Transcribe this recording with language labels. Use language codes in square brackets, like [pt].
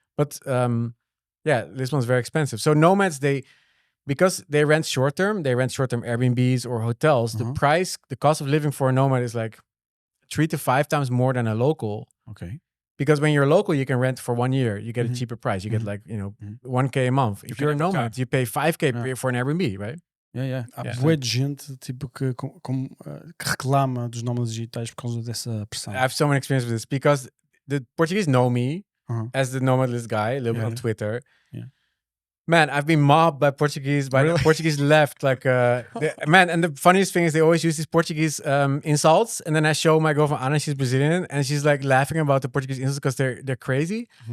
[en] But Lisbon's very expensive. So nomads, because they rent short-term Airbnbs or hotels, the cost of living for a nomad is like 3 to 5 times more than a local. Okay. Because when you're local, you can rent for 1 year. You get a cheaper price. You get like, you know, 1K a month. If you're a nomad, you pay 5K for an Airbnb, right? [pt] Há bué de gente tipo, que reclama dos nómadas digitais por causa dessa pressão. [en] I have so many experience with this because the Portuguese know me as the Nomad List guy, a little bit on Twitter. Yeah. Man, I've been mobbed by Portuguese, the Portuguese left. Like, man, and the funniest thing is they always use these Portuguese insults. And then I show my girlfriend Anna, she's Brazilian, and she's like laughing about the Portuguese insults because they're crazy.